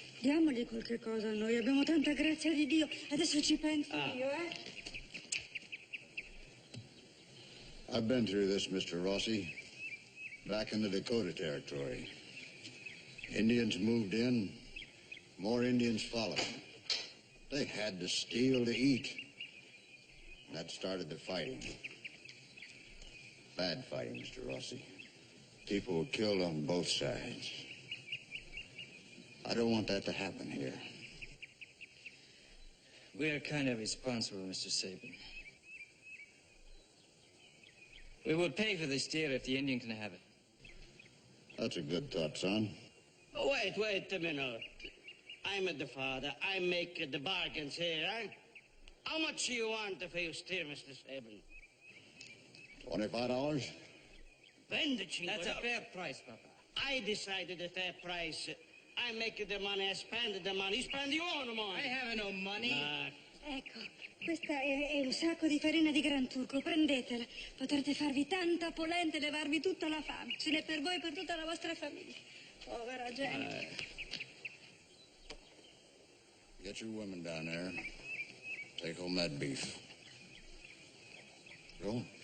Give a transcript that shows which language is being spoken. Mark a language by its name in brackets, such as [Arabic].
[Italian] Diamogli qualche cosa a noi. Abbiamo tanta grazia di Dio. Adesso ci penso io, [English] I've been through this, Mr. Rossi. Back in the Dakota Territory. Indians moved in. More Indians followed. They had to steal to eat. That started the fighting. Bad fighting, Mr. Rossi. People were killed on both sides. I don't want that to happen here. We're kind of responsible, Mr. Sabin. We will pay for this deer if the Indian can have it. That's a good thought, son. Oh, wait a minute. I'm the father. I make the bargains here, eh? How much do you want for your steer, Mr. Sabin? $25? Then the chief. That's a fair price, Papa. I decided a fair price. I make the money, I spend the money. You spend your own money. I have no money. [Italian] Ecco, questa è un sacco di farina di Gran Turco, prendetela. Potrete farvi tanta polenta e levarvi tutta la fame. Ce n'è per voi e per tutta la vostra famiglia. Povera gente. [English] Get your women down there. Take home that beef. Go.